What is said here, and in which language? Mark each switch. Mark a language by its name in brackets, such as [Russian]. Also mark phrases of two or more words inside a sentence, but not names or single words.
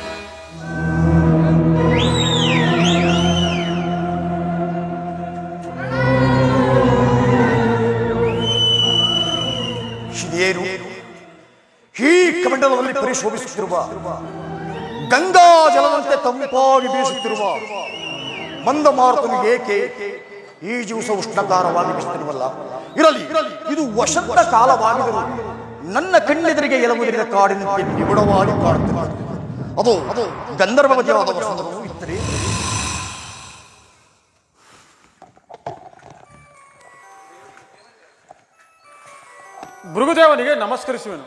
[Kannada] ಈ ಕಮಂಡಲದಲ್ಲಿ ಪರಿಶೋಭಿಸುತ್ತಿರುವ ಗಂಗಾ ಜಲದಂತೆ ತಂಪಾಗಿ ಬೀಸುತ್ತಿರುವ ಮಂದ ಮಾರುತನಿಗೆ ಏಕೆ ಈ ದಿವಸ ಉಷ್ಣಕಾರವಾಗಿ ಬೀಸುತ್ತಿರುವಲ್ಲ? ಇರಲಿ, ಇದು ವಸಂತ ಕಾಲವಾಗಿದ್ದರೂ ನನ್ನ ಕಣ್ಣೆದುರಿಗೆ ಎಲುವುದರಿಂದ ಕಾಡಿನಂತೆ ನಿಗುಡವಾಗಿ ಕಾಡುತ್ತಿದೆ. ಅದು ಗಂಧರ್ವವತಿಯಾದ ವಸಂತವು ಇತ್ತರೆ. ಭೃಗುದೇವನಿಗೆ ನಮಸ್ಕರಿಸುವೆನು.